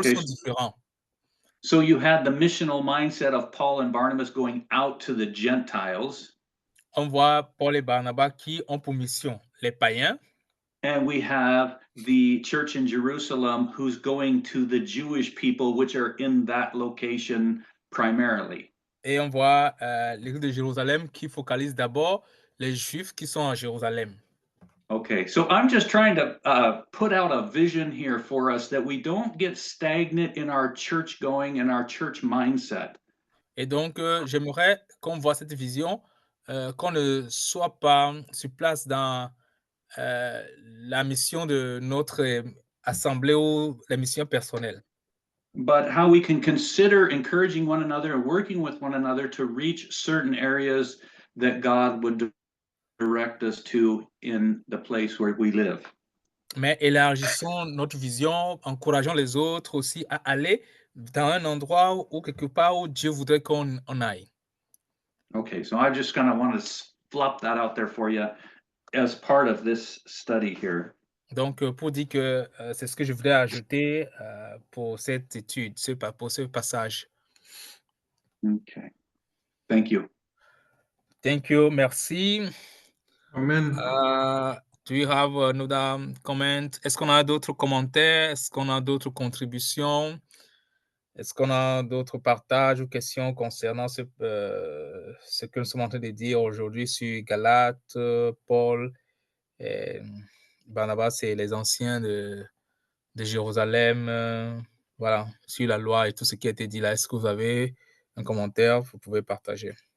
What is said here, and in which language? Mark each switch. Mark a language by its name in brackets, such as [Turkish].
[English] Okay. [French] sont différents. [English] So you had the missional mindset of Paul and Barnabas going out to the Gentiles. [French] On voit Paul et Barnabas qui ont pour mission les païens. [English] And we have the church in Jerusalem who's going to the Jewish people, which are in that location primarily. [French] Et on voit l'église de Jérusalem qui focalise d'abord les Juifs qui sont à Jérusalem. [English] Okay, so I'm just trying to put out a vision here for us that we don't get stagnant in our church going and our church mindset. [French] Et donc, j'aimerais qu'on voit cette vision, qu'on ne soit pas sur place dans la mission de notre assemblée ou la mission personnelle. [English] But how we can consider encouraging one another and working with one another to reach certain areas that God would direct us to in the place where we live. [French] Mais élargissons notre vision, encourageons les autres aussi à aller dans un endroit ou quelque part où Dieu voudrait qu'on aille. [English] Okay, so I just kind of want to flop that out there for you as part of this study here. [French] Donc, pour dire que c'est ce que je voulais ajouter pour cette étude, pour ce passage. [English] Okay, thank you. Thank you, merci. Amen. Do you have another comment? [French] Est-ce qu'on a d'autres commentaires? Est-ce qu'on a d'autres contributions? Est-ce qu'on a d'autres partages ou questions concernant ce que nous sommes en train de dire aujourd'hui sur Galates, Paul, et Barnabas et les anciens de Jérusalem, voilà, sur la loi et tout ce qui a été dit là. Est-ce que vous avez un commentaire? Vous pouvez partager.